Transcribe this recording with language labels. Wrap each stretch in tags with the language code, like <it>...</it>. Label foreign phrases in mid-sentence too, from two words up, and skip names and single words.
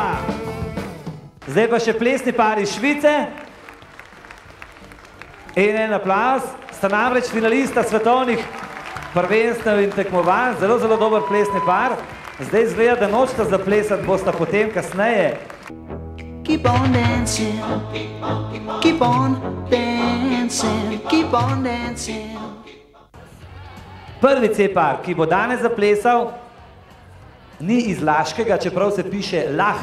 <sl>Zdaj pa še plesni par iz Švice. In en aplavz. Sta namreč finalista svetovnih prvenstev in tekmovanj. Zelo, zelo dober plesni par. Zdaj izgleda, da nočeta zaplesati, bosta potem kasneje.</sl> <en>Keep on dancing, keep on dancing, keep on dancing.</en> <sl>Prvi C-par, ki bo danes zaplesal, ni iz Laškega, čeprav se piše Lah.</sl>